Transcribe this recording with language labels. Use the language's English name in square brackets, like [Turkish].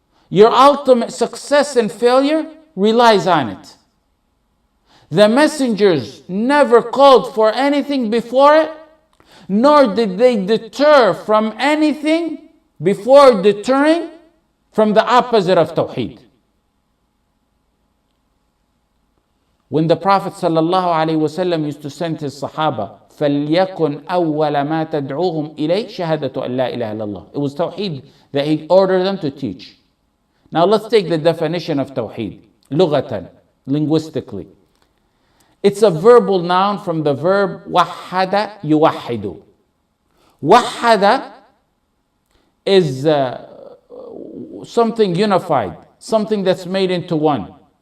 [English] Your ultimate success and failure relies on it. The messengers never called for anything before it, nor did they deter from anything before deterring from the opposite of Tawheed. When the Prophet ﷺ used to send his Sahaba, [Arabic] فَلْيَكُنْ أَوَّلَ مَا تَدْعُوهُمْ إِلَيْهِ شَهَادَةُ أَنْ لَا إِلَهَ إِلَّا اللَّهِ. [English] It was Tawheed that he ordered them to teach. Now let's take the definition of Tawheed. لغة, linguistically. It's a verbal noun from the verb [Arabic] وَحَّدَ يُوَحِّدُ. [English] وَحَّدَ is something unified, something that's made into one.